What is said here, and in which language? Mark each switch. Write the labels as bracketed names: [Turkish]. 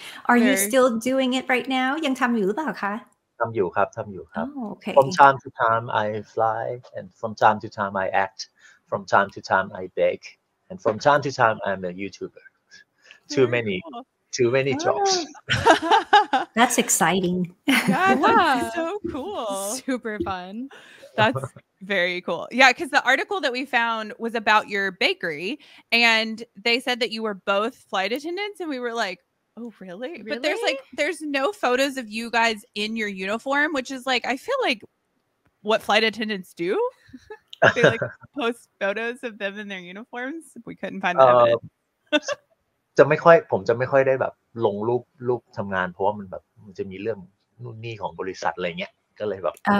[English] are you still doing it right now [Thai] ยังทำอยู่หรือเปล่าคะ ทำอยู่ครับ [English] oh, okay from time to time I fly and from time to time I act from time to time I beg and from time to time I'm a YouTuber too many jobs that's exciting yeah that's so cool super fun that's very cool yeah because the article that we found was about your bakery and they said that you were both flight attendants and we were like oh really? But there's no photos of you guys in your uniform which is like I feel like what flight attendants do they like post photos of them in their uniforms we couldn't find the evidence [Thai] ผมจะไม่ค่อยได้แบบลงรูปทำงานเพราะว่ามันจะมีเรื่องนู่นนี่ของบริษัทอะไรเงี้ยก็เลยแบบ